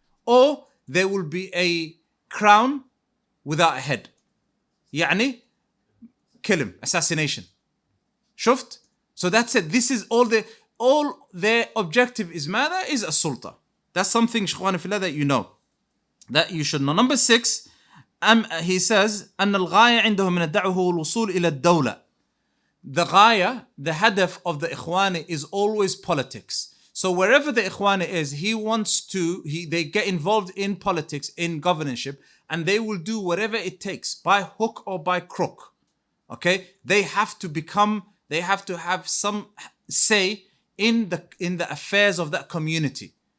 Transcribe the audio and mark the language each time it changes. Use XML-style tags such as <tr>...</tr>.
<en>Or there will be a crown without a head.</en> <ar>يعني</ar> <en>kill him, assassination.</en> <ar>شفت?</ar> <en>So that's it. This is all their objective is</en> <ar>ماذا?</ar> <en>Is a sulta. That's something</en> <ar>شخواني في الله</ar> <en>that you know, that you should know. Number 6, he says</en> <ar>أن الغاية عندهم من الدعوة هو الوصول إلى الدولة.</ar> <en>The غاية, the hadaf of the Ikhwani is always politics. So wherever the Ikhwani is, they get involved in politics, in governorship, and they will do whatever it takes, by hook or by crook. Okay? They have to have some say in the affairs of that community.</en>